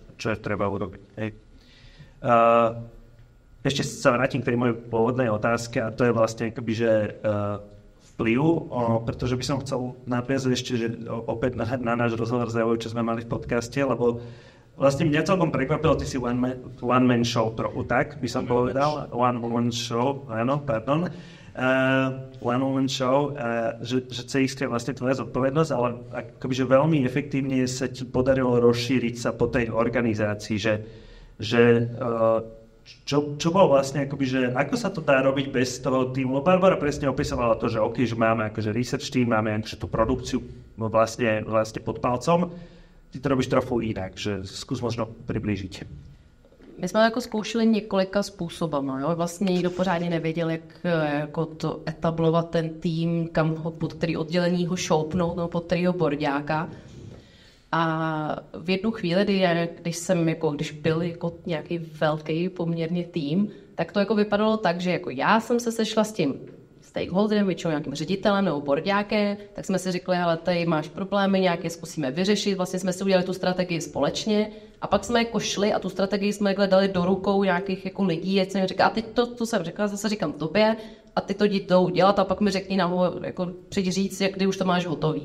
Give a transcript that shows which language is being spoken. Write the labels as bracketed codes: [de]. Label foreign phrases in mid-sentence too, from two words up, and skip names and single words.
[sk] Ešte sa vrátim k tej mojej pôvodnej otázke a to je vlastne akoby, že vplyv, pretože by som chcel nadviazať ešte, že opäť na náš rozhovor s Evou, čo sme mali v podcaste, lebo vlastne mňa celkom prekvapilo, ty si [en] one man show [sk] trochu, tak by som povedal, [en] one woman show, [sk] áno, pardon. [en] one-on-one show, [sk] že CX je vlastne tvoja zodpovednosť, ale akoby, že veľmi efektívne sa ti podarilo rozšíriť sa po tej organizácii, čo bolo vlastne, akoby, že ako sa to dá robiť bez toho týmu? Barbara presne opisovala to, že OK, že máme akože [en] research team, [sk] máme akože tú produkciu vlastne pod palcom. Ty to robíš trochu inak, že skús možno priblížiť. [cs] My jsme to jako zkoušeli několika způsobama. Jo? Vlastně nikdo pořádně nevěděl, jak jako to etablovat ten tým, kam ho, pod který oddělení ho šoupnout, no, pod kterýho borďáka. A v jednu chvíli, když byl jako nějaký velký poměrně tým, tak to jako vypadalo tak, že jako já jsem se sešla s tím stakeholderem, většinou nějakým ředitelem nebo borďákem, tak jsme si řekli, ale tady máš problémy, nějaké zkusíme vyřešit, vlastně jsme si udělali tu strategii společně a pak jsme jako šli a tu strategii jsme dali do rukou nějakých jako lidí, ať jsem říká, a teď to jsem řekla, zase říkám tobě a ty to jdou dělat a pak mi řekni nám jako přijď říct, kdy už to máš hotový.